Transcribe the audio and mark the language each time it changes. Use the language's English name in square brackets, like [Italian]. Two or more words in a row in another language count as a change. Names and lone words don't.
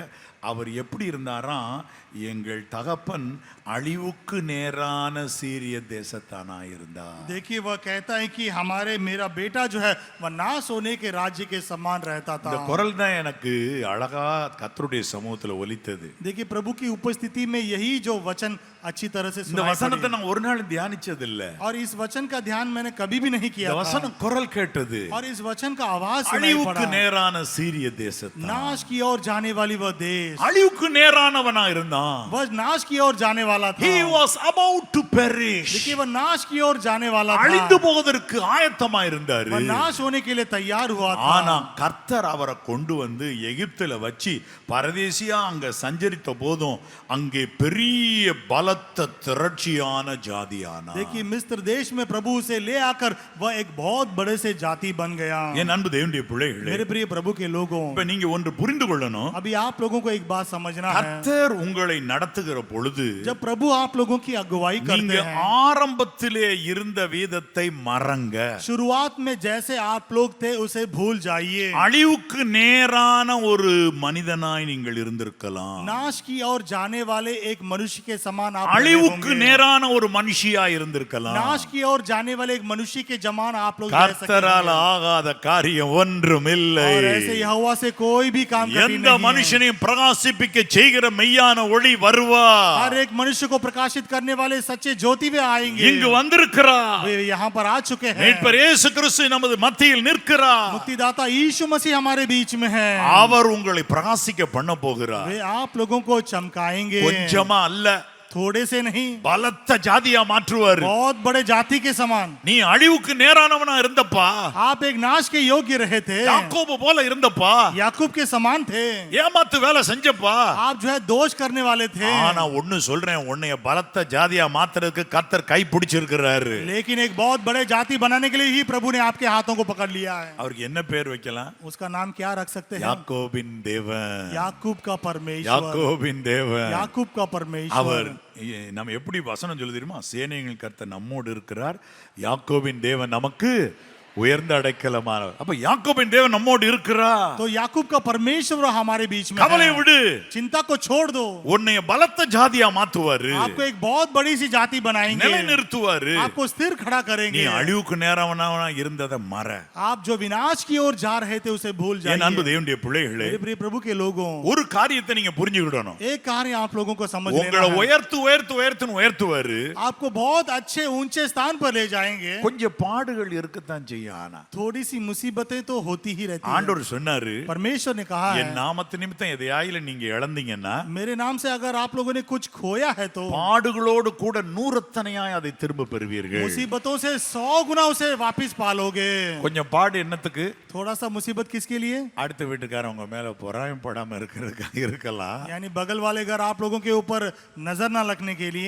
[Tamil] அவர் எப்படி இருந்தாராம், எங்கள் தகப்பன் அழிவுக்கு நேரான சீரிய தேசத்தானா இருந்தார். [Hindi] देखिए वह कहता है कि मेरा बेटा जो है वह नाश होने के राज्य के समान रहता था. [Tamil] இந்த குரல் தான் எனக்கு அழகா கர்த்தருடைய சமூகத்துல ஒலித்தது. [Hindi] देखिए प्रभु की उपस्थिति में यही जो वचन अच्छी तरह से [Tamil] இந்த வசனத்தை நான் ஒரு நாள் தியானிச்சது இல்ல. [Hindi] और इस वचन का ध्यान मैंने कभी भी नहीं किया. [Tamil] வசனம் குரல் கேட்டது. [Hindi] और इस वचन का आवाज सुनाई पड़ा. [Tamil] அழிவுக்கு நேரான சீரிய தேசத்தான், [Hindi] नाश की ओर जाने वाली वह देश, [Tamil] அழிவுக்கு நேரானவனா இருந்தான். [Hindi] वह नाश की ओर जाने वाला था. [English] He was about to perish. [Hindi] देखिए वह नाश की ओर जाने वाला था. [Tamil] அழிந்து போவதற்கு ஆயத்தமா இருந்தாரு. [Hindi] वह नाश होने के लिए तैयार हुआ था. [Tamil] ஆனா கர்த்தர் அவரை கொண்டு வந்து எகிப்துல வச்சு பரதேசியா அங்க சஞ்சரித்த போதும் அங்கே பெரிய பலத்த திரட்சியான ஜாதியானா. [Hindi] देखिए मिस्र देश में प्रभु उसे ले आकर वह एक बहुत बड़े से जाति बन गया. [Tamil] என் அன்பு தேவனுடைய பிள்ளைகளே, [Hindi] मेरे प्रिय प्रभु के लोगों, [Tamil] இப்ப நீங்க ஒன்று புரிந்து கொள்ளணும். [Hindi] अभी आप लोगों को एक बात समझना है. [Tamil] கர்த்தர் உங்களை நடத்துகிற பொழுது, [Hindi] जब प्रभु आप लोगों की अगुवाई करते हैं, [Tamil] ஆரம்பத்திலே இருந்த வீதத்தை மறங்க. [Hindi] शुरुआत में जैसे आप लोग थे उसे भूल जाइए. [Tamil] அழிவுக்கு நேரான ஒரு மனிதனாய் நீங்கள் இருந்திருக்கலாம். [Hindi] नाश की ओर जाने वाले एक मनुष्य के समान आप रहे [Tamil] அழிவுக்கு [Hindi] होंगे। [Tamil] நேரான ஒரு மனுஷியா இருந்திருக்கலாம். [Hindi] नाश की ओर जाने वाले एक मनुष्य के जमान आप लोग रह सकते [Tamil] கர்த்தரால் [Hindi] हैं। [Tamil] ஆகாத காரியம் ஒன்றுமில்லை. [Hindi] और ऐसे यहोवा से कोई भी काम कठिन [Tamil] எந்த [Hindi] नहीं है। [Tamil] மனுஷனையும் பிரகாசிப்பிக்க செய்கிற மெய்யான ஒளி வருவார். [Hindi] हर एक मनुष्य को प्रकाशित करने वाले सच्चे ज्योति वे आएंगे। [Tamil] இங்கு வந்திருக்கிறார். [Hindi] वे यहाँ पर आ चुके हैं। [Tamil] மீட்பர் இயேசு கிறிஸ்து நமது மத்தியில் நிற்கிறார். [Hindi] मुक्तिदाता यीशु मसीह हमारे बीच में है। [Tamil] அவர் உங்களை பிரகாசிக்க பண்ண போகிறார். [Hindi] वे आप लोगों को चमकाएंगे, [Tamil] கொஞ்சமா அல்ல, [Hindi] थोड़े से नहीं, [Tamil] பலத்த ஜாதியா மாற்றுவார். [Hindi] बहुत बड़े जाति के समान। [Tamil] நீ அழிவுக்கு நேரானவனா இருந்தப்பா, [Hindi] आप एक नाश के योग्य रहे थे, [Tamil] யாக்கோபு போல இருந்தப்பா, [Hindi] याकूब के समान थे, [Tamil] ஏமாத்து வேலை செஞ்சப்பா. [Hindi] आप जो है दोष करने वाले थे। [Tamil] ஆனா ஒன்னு சொல்றேன், உன்னைய பலத்த ஜாதியா மாத்துறதுக்கு கர்த்தர் கை பிடிச்சிருக்கிறாரு. [Hindi] लेकिन एक बहुत बड़े जाति बनाने के लिए ही प्रभु ने आपके हाथों को पकड़ लिया है। [Tamil] அவருக்கு என்ன பேர் வைக்கலாம்? [Hindi] उसका नाम क्या रख सकते हैं? [Tamil] யாக்கோபின் தேவன். [Hindi] याकूब का परमेश्वर। [Tamil] யாக்கோபின் தேவன். [Hindi] याकूब का परमेश्वर। [Tamil] அவர் நம்ம எப்படி வசனம் சொல்லு தெரியுமா? சேனைகள் கர்த்தர் நம்மோடு இருக்கிறார், யாக்கோபின் தேவன் நமக்கு உயர்ந்த அடைக்கலமானவர். அப்ப யாக்கோபின் தேவன் நம்மோடு இருக்கிறார். [Hindi] तो याकूब का परमेश्वर हमारे बीच में [Tamil] கவலை [Hindi] है। [Tamil] விடு, [Hindi] चिंता को छोड़ दो। [Tamil] உன்னைய பலத்த ஜாதியா மாத்துவாரு, [Hindi] आपको एक बहुत बड़ी सी जाति बनाएंगे, [Tamil] நிலை நிறுத்துவாரு. [Hindi] आपको स्थिर खड़ा [Tamil] நீ [Hindi] करेंगे। [Tamil] அழிவுக்கு நேரவனா இருந்ததை மற. [Hindi] आप जो विनाश की ओर जा रहे थे उसे भूल [Tamil] என் அன்பு [Hindi] जाइए। [Tamil] தேவனுடைய பிள்ளைகளே, [Hindi] मेरे प्रिय प्रभु के लोगों, [Tamil] ஒரு காரியத்தை நீங்க புரிஞ்சுக்கிடணும். [Hindi] एक कार्य आप लोगों को समझ लेना [Tamil] உங்களை [Hindi] है। [Tamil] உயர்த்துன்னு உயர்த்துவாரு. [Hindi] आपको बहुत अच्छे ऊंचे स्थान पर ले जाएंगे। [Tamil] கொஞ்சம் பாடுகள் இருக்கத்தான் செய்யும். ஆனா [Hindi] थोड़ी सी मुसीबतें तो होती ही रहती हैं। [Tamil] ஆண்டவர் சொன்னாரு, [Hindi] परमेश्वर ने कहा [Tamil] என் [Hindi] है, [Tamil] நாமத்து நிமித்தம் எதையாயில நீங்க இழந்தீங்கன்னா [Hindi] मेरे नाम से अगर आप लोगों ने कुछ खोया है तो [Tamil] பாடுகளோடு கூட நூறத்தனையாய் அதை திரும்ப பெறுவீர்கள். [Hindi] मुसीबतों से 100 गुना उसे वापस पालोगे। [Tamil] கொஞ்சம் பாடு என்னத்துக்கு? [Hindi] थोड़ा सा मुसीबत किसके लिए? [Tamil] அடுத்த வீட்டுக்காரவங்க மேல பொறாமைப்படாம இருக்கிறதுக்காக இருக்கலாம். [Hindi] यानी बगल वाले घर आप लोगों के ऊपर नजर ना लगने के लिए।